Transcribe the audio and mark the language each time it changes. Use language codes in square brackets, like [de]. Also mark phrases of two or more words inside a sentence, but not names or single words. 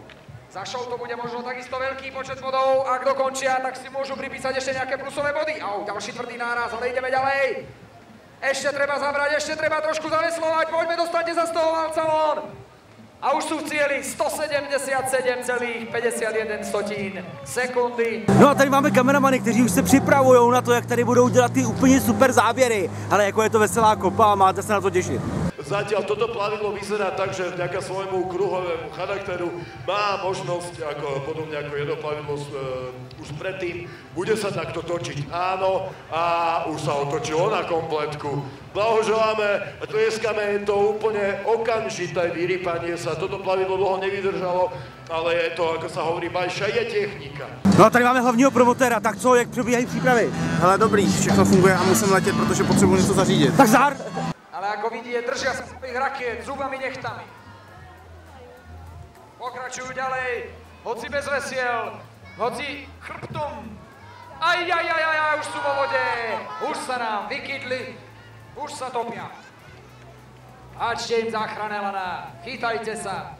[sk] Za show to bude možno takisto veľký počet bodov. Ak dokončia, tak si môžu pripísať ešte nejaké plusové body. Ďalší tvrdý náraz, ale ideme ďalej. Ešte treba zabrať, ešte treba trošku zaveslovať. Poďme, dostaňte sa z toho valca von. A už sú v cieli 177,51 sekundy. [cs] No a tady máme kameramany, kteří už se připravují na to, jak tady budou dělat ty úplně super záběry. Ale jako je to veselá kopa a máte se na to těšit. [sk] Zatiaľ toto plavidlo vyzerá tak, že vďaka svojmu kruhovému charakteru má možnosť, podobne ako jedno plavidlo už predtým, bude sa takto točiť. Áno, a už sa otočilo na kompletku. Blahoželáme, tlieskame, je to úplne okamžité vyrypanie sa. Toto plavidlo dlho nevydržalo, ale je to, ako sa hovorí, bajša je technika. [cs] No a tady máme hlavního promotéra, tak co, jak probíhají přípravy? Hele, dobrý, všechno funguje a musím letět, protože potřebuji něco zařídit. Tak zdar! [sk] Ale ako vidíte, držia sa svojich rakiet zubami nechtami. Pokračujú ďalej, hoci bez vesiel, hoci chrbtom. Už sú vo vode, už sa nám vykydli, už sa topia. Háčte im záchranné laná, chytajte sa.